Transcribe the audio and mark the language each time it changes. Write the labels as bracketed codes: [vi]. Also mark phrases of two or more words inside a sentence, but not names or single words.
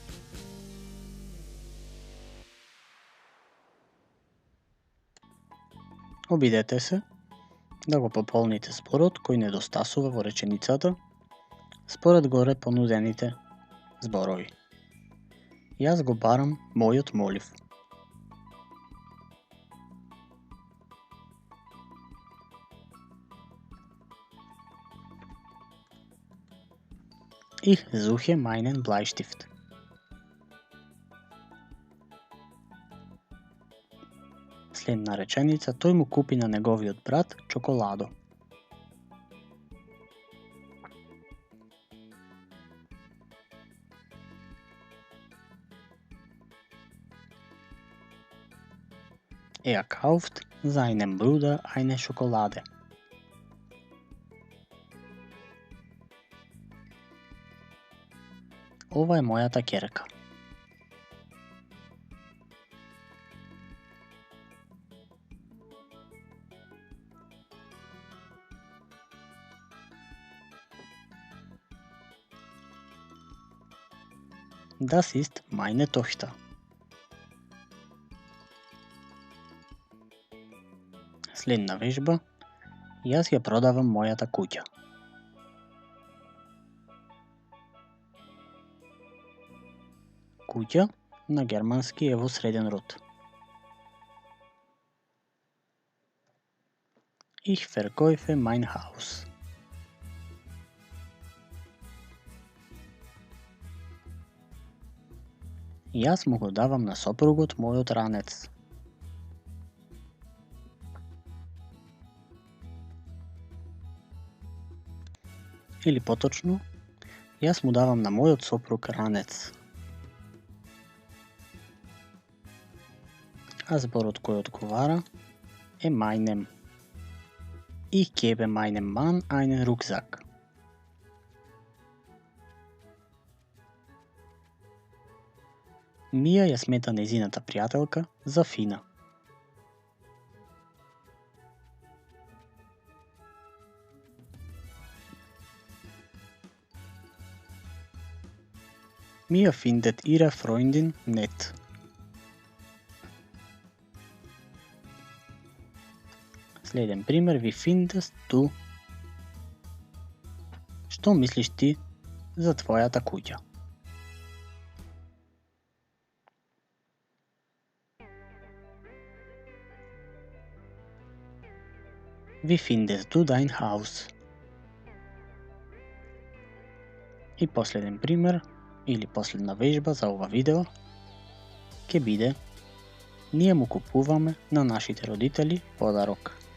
[mk] Обидете се да го пополните зборот кој недостасува во реченицата според горе понудените зборови. Јас го барам мојот молив. [de] Ich suche meinen Bleistift. [mk] Следна реченица, тој му купи на неговиот брат чоколадо. [de] Er kauft seinem Bruder eine Schokolade. [mk] Ова е мојата ќерка. [de] Das ist meine Tochter. [mk] Следна вежба. Јас ја продавам мојата куќа. Куќа на германски е во среден род. [de] Ich verkaufe mein Haus. [mk] Јас му го давам на сопругот мојот ранец. Или поточно, јас му давам на мојот сопруг ранец. А зборот кој одговара е meinem. [de] Ich gebe meinem Mann einen Rucksack. [mk] Мија ја смета нејзината пријателка за фина. [de] Mia findet ihre Freundin nett. [mk] Следен пример, [de] wie findest du? [mk] Што мислиш ти за твојата куќа? [de] Wie findest du dein Haus? [mk] И последен пример, или последна вежба за ова видео, ќе биде: ние му купуваме на нашите родители подарок.